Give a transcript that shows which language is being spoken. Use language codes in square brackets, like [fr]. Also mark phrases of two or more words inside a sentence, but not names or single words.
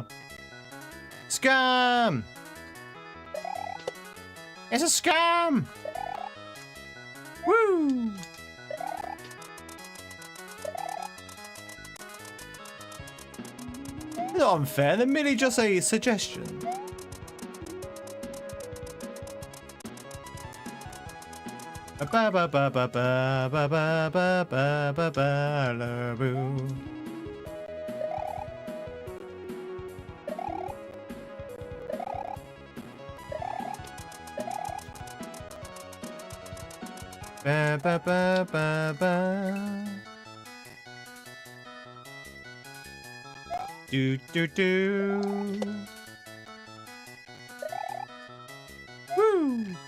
[en] Scam! It's a scam! Woo! Not unfair, they're merely just a suggestion. Ba ba ba ba ba ba ba ba ba ba ba la boo. Ba ba ba ba ba. Do do do. Woo.